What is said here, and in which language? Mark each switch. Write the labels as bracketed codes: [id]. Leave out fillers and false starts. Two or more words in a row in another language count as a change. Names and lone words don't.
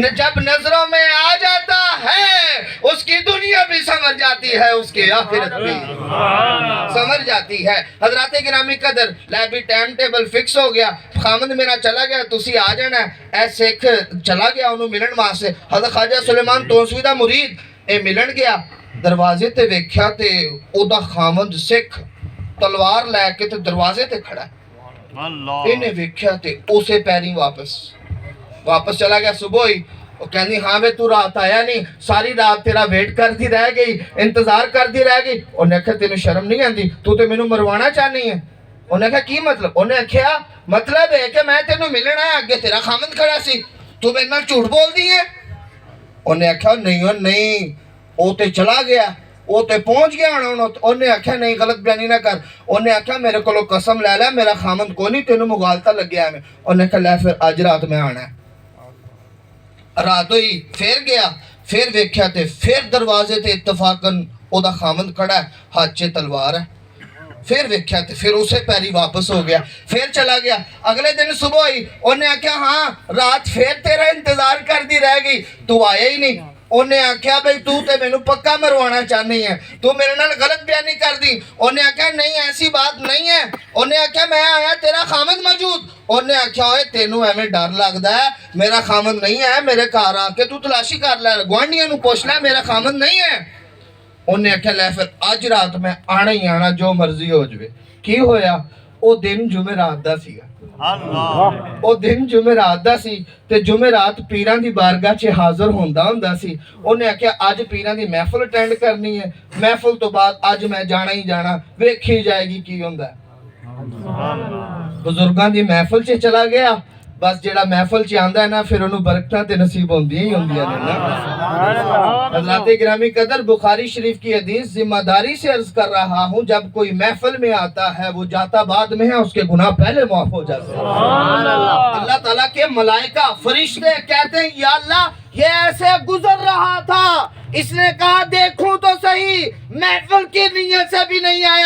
[ur] جب نظروں میں آ جاتا ہے اس کی دنیا بھی سمجھ جاتی ہے، اس کی آخرت بھی سمجھ جاتی ہے. حضرات گرامی قدر، لیبی [en] time table fix [ur] ہو گیا. [pa] خامد میرا چلا گیا، تسی آ جانا ہے. اے سکھ چلا گیا انہوں ملن واسطے. حضرت خواجہ سلیمان تونسوی دا مرید اے ملن گیا. دروازے تے ویکھیا تے او دا خامد سکھ تلوار لے کے تے دروازے تے کھڑا ہے. انہیں ویکھیا تے اسے پیریں واپس چلا گیا. صبح ہی وہ کہنی ہاں بے تو رات آیا نہیں، ساری رات تیرا ویٹ کر دی رہ گئی، انتظار کر دی رہ گئی. انہیں کہا تینوں شرم نہیں آندی، تو تے مینوں مروانا چاہنی ہے. انہیں کہا کی مطلب؟ انہیں کہا مطلب ہے کہ میں تینوں ملنا ہے، اگے تیرا خامد کھڑا سی، تو میرے نال جھوٹ بول دی ہے. انہیں کہا نہیں وہ تے چلا گیا، وہ تے پہنچ گیا. انہیں آکھیا نہیں غلط بیانی نہ کر. انہیں آکھیا میرے کو قسم لے لے میرا خامن کو نہیں، تینوں مغالطہ لگ گیا ہے. انہیں کہا لے پھر آج رات میں آنا ہے. رات ہوئی پھر گیا، پھر ویکھیا تے پھر دروازے تے اتفاقاً او دا خامن کھڑا ہے، ہاتھ چ تلوار ہے. پھر ویکھیا تے پھر اسے پیری واپس ہو گیا، پھر چلا گیا. اگلے دن صبح ہوئی، انہیں آکھیا ہاں رات پھر تیرا انتظار کر دی رہ گئی، تو آیا ہی نہیں. انہیں آکھیا بھئی تو تے میں نو پکا مروانا چاہنی ہے، تو میرے نال غلط بیانی کر دی. انہیں آکھیا نہیں ایسی بات نہیں ہے. انہیں آکھیا میں آیا تیرا خامد موجود. انہیں آکھیا ہوئے تینوں ایویں ڈر لگدا ہے، میرا خامد نہیں ہے، میرے گھر آ کے تو تلاشی کر لے، گوانڈیاں نو پوچھ لے میرا خامد نہیں ہے. انہیں آکھیا لے پھر اج رات میں آنا ہی آنا جو مرضی ہو جوے. کی ہویا؟ او دن جمعرات دا سی. او دن جمعرات دا سی تے جمعرات پیران دی بارگاہ چ حاضر ہوندا سی. انہیں آکھیا اج پیران دی محفل اٹینڈ کرنی ہے، محفل تو بعد اج میں جانا ہی جانا، ویکھی جائے گی کی ہوندا ہے. بزرگاں دی محفل چ چلا گیا. بس جیڑا محفل چ آندا ہے نا پھر انہوں برکتاں تے نصیب ہوندیاں ہی ہوندیاں نے. [ur] حضرات گرامی قدر، بخاری شریف کی حدیث ذمہ داری سے عرض کر رہا ہوں، جب کوئی محفل میں آتا ہے وہ جاتا بعد میں ہے، اس کے گناہ پہلے معاف ہو جاتے ہیں. اللہ تعالیٰ کے ملائکہ فرشتے کہتے ہیں یا اللہ یہ ایسے گزر رہا تھا، اس نے کہا دیکھوں تو صحیح، محفل کی نیت سے بھی نہیں آیا.